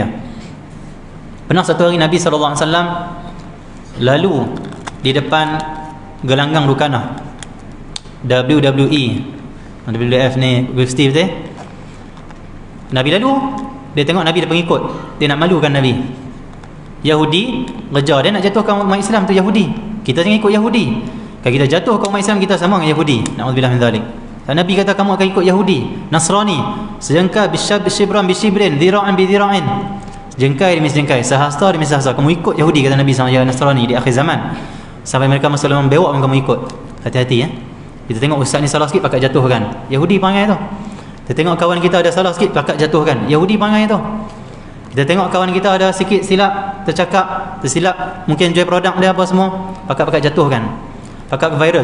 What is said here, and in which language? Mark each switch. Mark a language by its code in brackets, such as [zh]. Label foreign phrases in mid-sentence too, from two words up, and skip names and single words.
[ms] Pernah satu hari Nabi SAW lalu di depan gelanggang Rukanah, WWE, WWF ni gusti betul. Nabi lalu, dia tengok Nabi ada pengikut, dia nak malukan Nabi. Yahudi kejar dia nak jatuhkan umat Islam tu Yahudi. Kita jangan ikut Yahudi. Kalau kita jatuhkan umat Islam, kita sama dengan Yahudi. [ar] نعوذ بالله من ذلك. [ms] Nabi kata kamu akan ikut Yahudi, Nasrani. [ar] Sejengkal بشبرا بشبر، ذراعا بذراع. [ms] Jengkai demi jengkai, sahasta demi sahasta. Kamu ikut Yahudi, kata Nabi SAW, ya Nasrani di akhir zaman. Sampai mereka masuk dalam bewak pun kamu ikut. Hati-hati ya. Kita tengok ustaz ni salah sikit pakat jatuhkan. Yahudi perangai tu. Kita tengok kawan kita ada salah sikit pakat jatuhkan. Yahudi perangai tu. Kita tengok kawan kita ada sikit silap, tersilap, mungkin jual produk dia apa semua, pakat jatuhkan. Pakat viral.